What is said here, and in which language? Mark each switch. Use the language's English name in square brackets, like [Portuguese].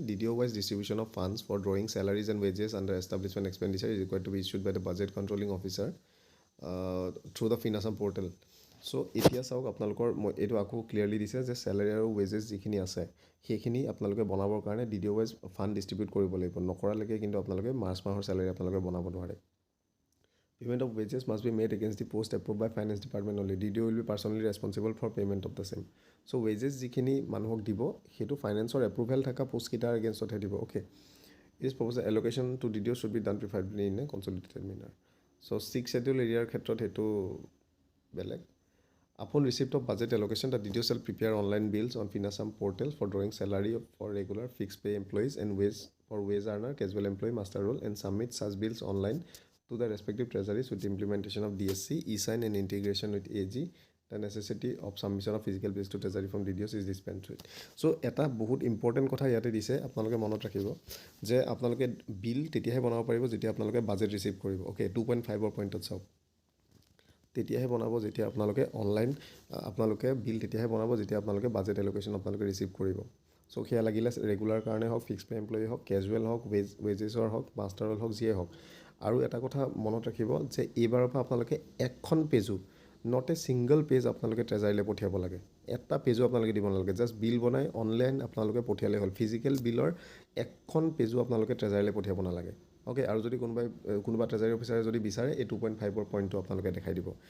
[English] DDO wise distribution of funds for drawing salaries and wages under establishment expenditure is required to be issued by the budget controlling officer through the fin Assam portal. [Assamese] চ' এতিয়া চাওক আপোনালোকৰ এইটো আকৌ clearly দিছে যে salary আৰু wages যিখিনি আছে সেইখিনি আপোনালোকে বনাবৰ কাৰণে DDO ৱাইজ ফাণ্ড ডিষ্ট্ৰিবিউট কৰিব লাগিব, নকৰালৈকে কিন্তু আপোনালোকে মাৰ্চ মাহৰ চেলাৰী আপোনালোকে বনাব নোৱাৰে। [English] Payment of wages must be made against the post approved by finance department only. DDO will be personally responsible for payment of the same. [Assamese] So wages যিখিনি মানুহক দিব সেইটো ফাইনেন্সৰ এপ্ৰুভেল থকা পোষ্টকেইটাৰ এগেইনষ্টতহে দিব। [English] Okay, it is proposed allocation to DDO should be done preferably in a consolidated manner. [Assamese] So 6 schedule এৰিয়াৰ ক্ষেত্ৰত সেইটো বেলেগ। [English] Upon receipt of budget allocation, the DDO shall prepare online bills on Finasam portal for drawing salary for regular fixed pay employees and wage for wage earner, casual employee, master role, and submit such bills online to the respective treasuries with the implementation of DSC, e-sign, and integration with AG. The necessity of submission of physical bills to treasury from DDOs is dispensed with. [Assamese] So এটা বহুত important কথা ইয়াতে দিছে, আপোনালোকে মনত ৰাখিব যে আপোনালোকে বিল তেতিয়াহে বনাব পাৰিব যেতিয়া আপোনালোকে বাজেট ৰিচিভ কৰিব। অ'কে, 2.5ৰ পইণ্টত চাওক, তেতিয়াহে বনাব যেতিয়া আপোনালোকে অনলাইন আপোনালোকে বিল তেতিয়াহে বনাব যেতিয়া আপোনালোকে বাজেট এলোকেশ্যন আপোনালোকে ৰিচিভ কৰিব। চ' সেয়া লাগিলে ৰেগুলাৰ কাৰণে হওক, ফিক্স পে এমপ্লয়ী হওক, কেজুৱেল হওক, ৱেজেছৰ হওক, মাষ্টাৰৰ হওক, যিয়ে হওক। আৰু এটা কথা মনত ৰাখিব যে এইবাৰৰ পৰা আপোনালোকে এখন পেজো, [English] not a single page [Assamese] আপোনালোকে ট্ৰেজাৰীলৈ পঠিয়াব লাগে। এটা পেজো আপোনালোকে দিব নালাগে, জাষ্ট বিল বনাই অনলাইন আপোনালোকে পঠিয়ালে হ'ল। ফিজিকেল বিলৰ এখন পেজো আপোনালোকে ট্ৰেজাৰীলৈ পঠিয়াব নালাগে। অ'কে, আৰু যদি কোনোবা ট্ৰেজাৰী অফিচাৰে যদি বিচাৰে এই 2.5ৰ পইণ্টটো আপোনালোকে দেখাই দিব।